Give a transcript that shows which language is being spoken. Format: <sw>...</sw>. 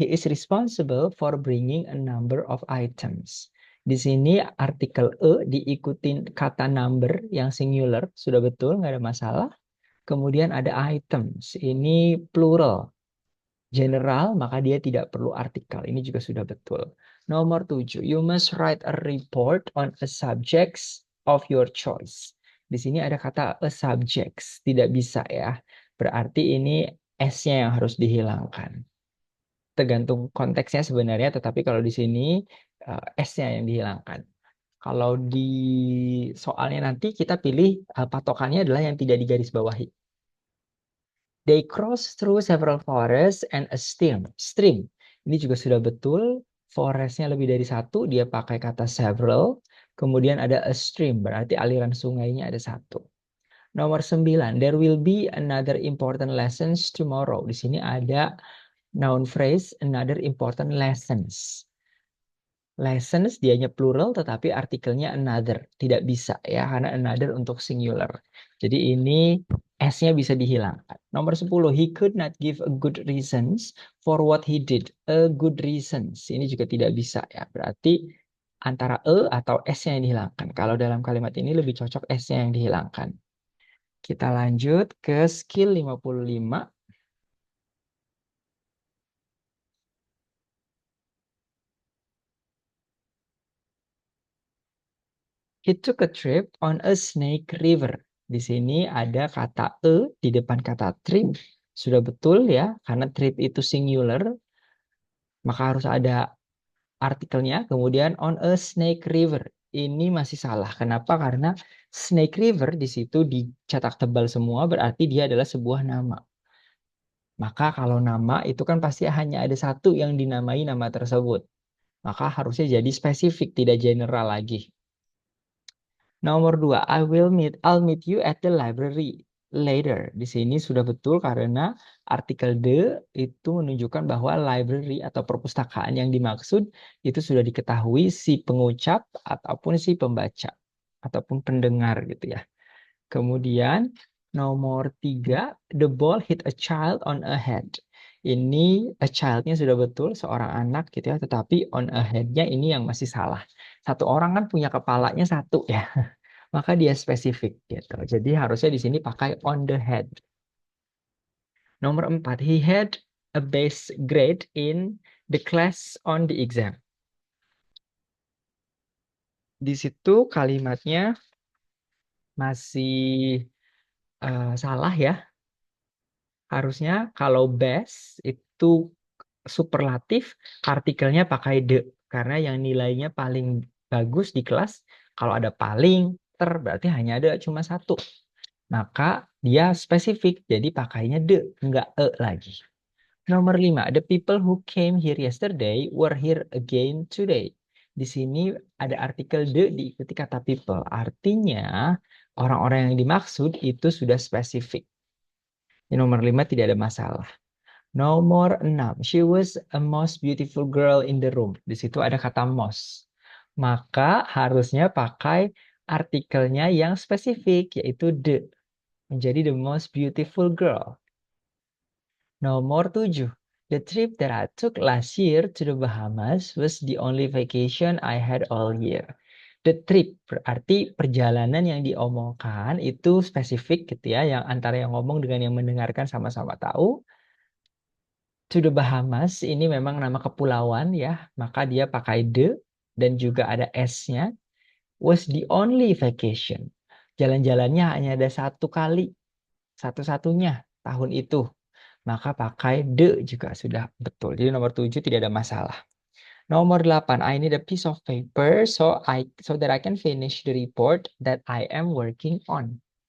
<en>He is responsible for bringing a number of items.</en> <id>Di sini artikel e diikutin kata number yang singular. Sudah betul, nggak ada masalah. Kemudian ada items. Ini plural. general, maka dia tidak perlu artikel. Ini juga sudah betul. Nomor 7,</id> <en>you must write a report on a subjects of your choice.</en> <id>Di sini ada kata</id> <en>a subjects,</en> <id>tidak bisa ya. Berarti ini S-nya yang harus dihilangkan. Tergantung konteksnya sebenarnya, tetapi kalau di sini S-nya yang dihilangkan. Kalau di soalnya nanti kita pilih patokannya adalah yang tidak digarisbawahi.</id> <en>They cross through several forests and a stream.</en> <id>Stream. Ini juga sudah betul. Forestnya lebih dari satu, dia pakai kata several. Kemudian ada</id> <en>a stream,</en> <id>berarti aliran sungainya ada satu. Nomor 9,</id> <en>there will be another important lessons tomorrow.</en> <id>Di sini ada</id> <en>noun phrase, another important lessons.</en> <id>Lessons dianya plural tetapi artikelnya another. Tidak bisa ya karena another untuk singular. Jadi ini S-nya bisa dihilangkan. Nomor 10,</id> <en>he could not give a good reasons for what he did. A good reasons.</en> <id>Ini juga tidak bisa ya. Berarti antara E atau S-nya yang dihilangkan. Kalau dalam kalimat ini lebih cocok S-nya yang dihilangkan. Kita lanjut ke skill 55.</id> <en>He took a trip on a snake river.</en> <id>Di sini ada kata e di depan kata trip. Sudah betul ya, karena trip itu singular, maka harus ada artikelnya. Kemudian</id> <en>on a snake river.</en> <id>Ini masih salah. Kenapa? Karena snake river di situ dicetak tebal semua, berarti dia adalah sebuah nama. Maka kalau nama itu kan pasti hanya ada satu yang dinamai nama tersebut. Maka harusnya jadi spesifik, tidak general lagi. Nomor 2,</id> <en>I'll meet you at the library later.</en> <id>Di sini sudah betul karena artikel the itu menunjukkan bahwa library atau perpustakaan yang dimaksud itu sudah diketahui si pengucap ataupun si pembaca ataupun pendengar gitu ya. Kemudian nomor 3,</id> <en>the ball hit a child on a head.</en> <id>Ini a child-nya sudah betul, seorang anak gitu ya, tetapi</id> <en>on a head-nya</en> <id>ini yang masih salah. Satu orang kan punya kepalanya satu ya, maka dia spesifik gitu. Jadi harusnya di sini pakai</id> <en>on the head.</en> <id>Nomor 4,</id> <en>he had a base grade in the class on the exam.</en> <id>Di situ kalimatnya masih salah ya. Harusnya kalau best itu superlatif, artikelnya pakai the. Karena yang nilainya paling bagus di kelas, kalau ada paling, berarti hanya ada cuma satu. Maka dia spesifik, jadi pakainya the, enggak e lagi. Nomor 5,</id> <en>the people who came here yesterday were here again today.</en> <id>Di sini ada artikel the diikuti kata people. Artinya orang-orang yang dimaksud itu sudah spesifik. Di nomor 5 tidak ada masalah. Nomor 6,</id> <en>she was a most beautiful girl in the room.</en> <id>Di situ ada kata most. Maka harusnya pakai artikelnya yang spesifik, yaitu the. Menjadi</id> <en>the most beautiful girl.</en> <id>Nomor 7,</id> <en>the trip that I took last year to the Bahamas was the only vacation I had all year.</en> <id>The trip berarti perjalanan yang diomongkan itu spesifik gitu ya, yang antara yang ngomong dengan yang mendengarkan sama-sama tahu.</id> <en>To the Bahamas</en> <id>ini memang nama kepulauan ya, maka dia pakai the dan juga ada s-nya.</id> <en>Was the only vacation.</en> <id>Jalan-jalannya hanya ada satu kali, satu-satunya tahun itu. Maka pakai the juga sudah betul. Jadi nomor 7 tidak ada masalah. Nomor 8,</id> <en>I need a piece of paper so that I can finish the report that I am working on.</en>